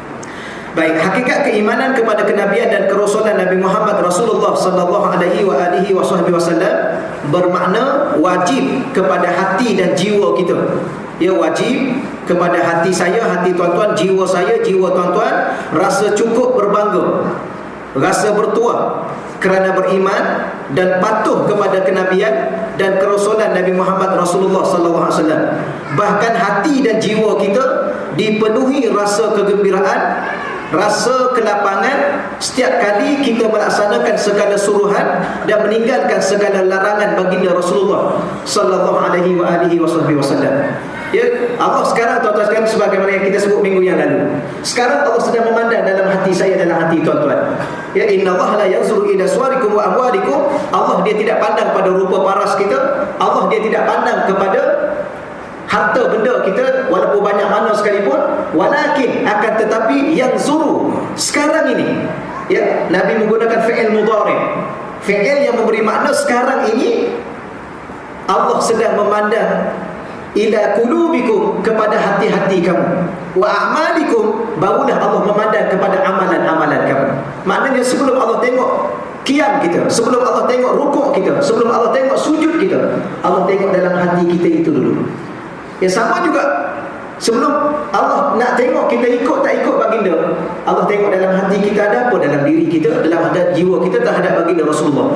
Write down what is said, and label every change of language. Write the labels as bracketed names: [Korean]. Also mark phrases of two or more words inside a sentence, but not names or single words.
[Malay] Baik, hakikat keimanan kepada kenabian dan kerasulan Nabi Muhammad Rasulullah [Arabic] صلى الله عليه وسلم [Malay] bermakna wajib kepada hati dan jiwa kita. Ya, wajib kepada hati saya, hati tuan-tuan, jiwa saya, jiwa tuan-tuan rasa cukup berbangga, rasa bertuah kerana beriman dan patuh kepada kenabian dan kerasulan Nabi Muhammad Rasulullah [Arabic] صلى الله عليه وسلم. [Malay] Bahkan hati dan jiwa kita dipenuhi rasa kegembiraan, rasa kelapangan setiap kali kita melaksanakan segala suruhan dan meninggalkan segala larangan baginda Rasulullah [Arabic] صلى الله عليه وسلم. [Malay] Ya, Allah sekarang tuan-tuan sekalian, sebagaimana yang kita sebut minggu yang lalu, sekarang Allah sedang memandang dalam hati saya, dalam hati tuan-tuan. Ya, [Arabic] إن الله لا ينظر إلى صوركم وأموالكم. [Malay] Allah dia tidak pandang pada rupa paras kita. Allah dia tidak pandang kepada harta benda kita walaupun banyak mana sekalipun, walakin akan tetapi yang zuru sekarang ini. Ya, Nabi menggunakan [Arabic] فعل مضارع', [Malay] fi'il yang memberi makna sekarang ini. Allah sedang memandang [Arabic] إلى قلوبكم, [Malay] kepada hati-hati kamu, [Arabic] وأعمالكم, [Malay] barulah Allah memandang kepada amalan-amalan kamu. Maknanya sebelum Allah tengok qiyam kita, sebelum Allah tengok rukuk kita, sebelum Allah tengok sujud kita, Allah tengok dalam hati kita itu dulu. Ya, sama juga sebelum Allah nak tengok kita ikut tak ikut baginda, Allah tengok dalam hati kita ada apa, dalam diri kita, dalam jiwa kita terhadap baginda Rasulullah.